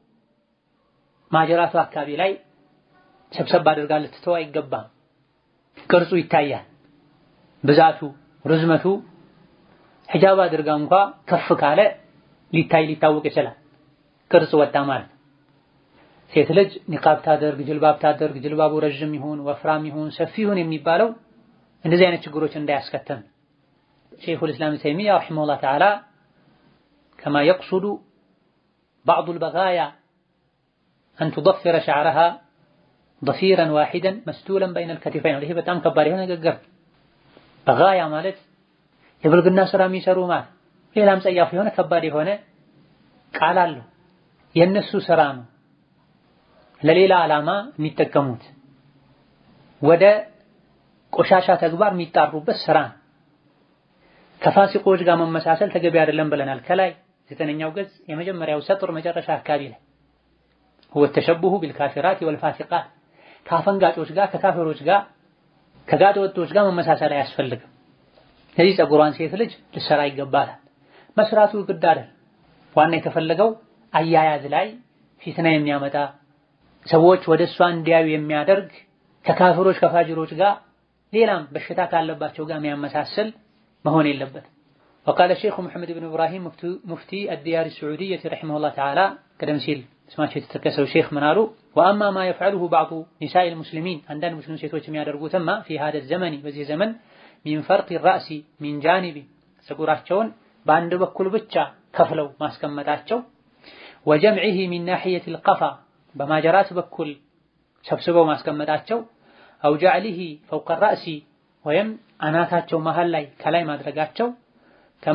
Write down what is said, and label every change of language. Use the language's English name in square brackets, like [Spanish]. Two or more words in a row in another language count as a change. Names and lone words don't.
[Amharic] ማጀራቱ አካባቢ ላይ ሰብሰብ አድርጋ ልትተው አይገባም። ቅርጹ ይታያል፣ ብዛቱ ርዝመቱ ሒጃብ አድርጋ እንኳ ከፍ ካለ ሊታወቅ ይችላል። ቅርጽ ወጣ ማለት ሴት ልጅ ኒቃብ ታደርግ ጅልባብ ታደርግ ጅልባቡ ረጅም ይሁን ወፍራም ይሁን ሰፊ ይሁን የሚባለው እንደዚህ አይነት ችግሮች እንዳያስከተል ሸይኹል ኢስላም ተይሚያ [Arabic] رحمه الله تعالى كما يقصده بعض البغايا أن تضفر شعرها ضفيرا واحدا مسدولا بين الكتفين [Amharic] ይሄ በጣም ከባድ የሆነ ንግግር። በጋያ ማለት የብልግና ስራ የሚሰሩ ማለት ሌላም ጸያፍ የሆነ ከባድ የሆነ ቃል አለው። የነሱ ስራ ነው ለሌላ ዓላማ የሚጠቀሙት ወደ ቆሻሻ ተግባር የሚጣሩበት ስራ ነው። ከፋሲቆች ጋር መመሳሰል ተገቢ አይደለም ብለናል። ከላይ 9ኛው ገጽ የመጀመሪያው ሰጥር መጨረሻ አካባቢ ላይ [Arabic] هو التشبه بالكافرات والفاسقات [Amharic] ካፈንጋጮች ጋር ከካፊሮች ጋር ከጋጥ ወጦች ጋር መመሳሰል አያስፈልግም። ስለዚህ ጸጉሯን ሴት ልጅ ልትሰራ ይገባታል። መስራቱ ግድ አይደል። ዋና የተፈለገው አያያዝ ላይ ፊትና የሚያመጣ ሰዎች ወደ እሷ እንዲያዩ የሚያደርግ ከካፊሮች ከፋጅሮች ጋር ሌላም በሽታ ካለባቸው ጋር የሚያመሳስል መሆን የለበትም። [Arabic] وقال الشيخ محمد بن إبراهيم مفتي الديار السعودية رحمه الله تعالى قدم سيل [Amharic] ስማቸው የተጠቀሰው ሼኽ ምን አሉ? [Arabic] وأما ما يفعله بعض نساء المسلمين [Amharic] አንዳንድ ሙስሊም ሴቶች የሚያደርጉትማ [Arabic] في هذا الزمن [Amharic] በዚህ ዘመን [Arabic] من فرق الرأس من جانب [Amharic] ፀጉራቸውን በአንድ በኩል ብቻ ከፍለው ማስቀመጣቸው፣ [Arabic] وجمعه من ناحية القفا [Amharic] በማጀራት በኩል ሰብስበው ማስቀመጣቸው፣ [Arabic] أو جعله فوق الرأس [Amharic] ወይም አናታቸው መሃል ላይ ከላይ ማድረጋቸው፣ ከማ